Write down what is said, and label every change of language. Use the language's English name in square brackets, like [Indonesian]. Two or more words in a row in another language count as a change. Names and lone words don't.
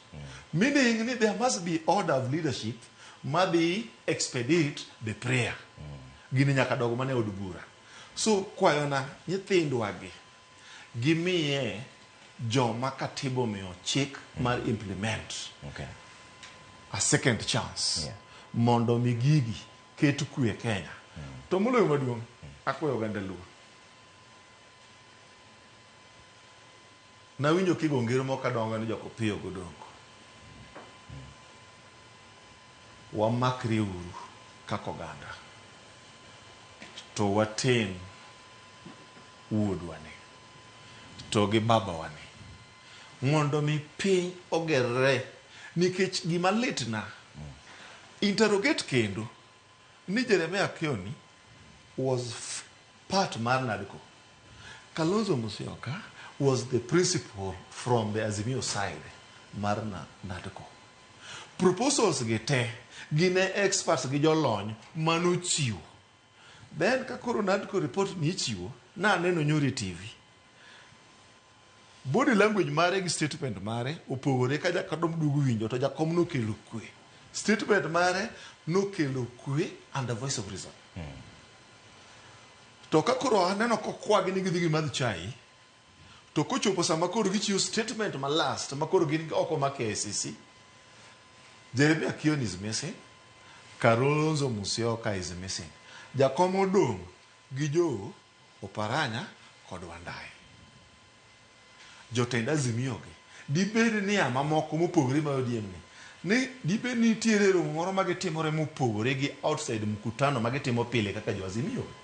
[English] Meaning there must be order of leadership madhi expedite the prayer. [Luo (Kenya and Tanzania)] Gini nyaka dogo mane od bura. So kwayona nyithindwa gi gimiye joma katibo miyo chik mar [English] implement a second chance [Luo (Kenya and Tanzania)] mondo mi gigi ket kwe Kenya. To moloyo maduong' akwayo oganda Luo. Nawinjo kigo ngero moko kadongo ni joko piyo godongo. Wamakre uru kako oganda. To waten wuodwa ni. To gi baba wani. Mondo mi piny ogerre nikech gima litna. Interrogate kendo ni Jeremiah Kioni [English] was part [Luo (Kenya and Tanzania)] mar NADCO. [English] Kalonzo Musyoka was the principal from the Azimio side mar NADCO. [Luo (Kenya and Tanzania)] Proposals gi te gine experts gi jolony manochiwo. Then kakoro NADCO report ni ichiwo na neno nyori TV. [English] Body language [Luo (Kenya and Tanzania)] mare gi statement mare opogore ka jakadom dugu winjo to jakom no kelo kwe. Statement mare no kelo kwe [English] and the voice of reason. [Luo (Kenya and Tanzania)] To kakoro aneno kokwagi ni gidhi gimadh chai to kochopo sama koro gichiwo statement ma last ma koro gin oko ma KCC. [English] Jeremiah Kioni is missing. Kalonzo Musyoka is missing. [Luo (Kenya and Tanzania)] Jakom odong' gi jo Oparanya kod Wandayi. Jotend Azimio gi dibed ni mamoko mopogore ma ODM ni dibed ni nitiere romo moro ma gitimore mopogore gi outside mkutano ma gitimo pile kaka jo Azimio.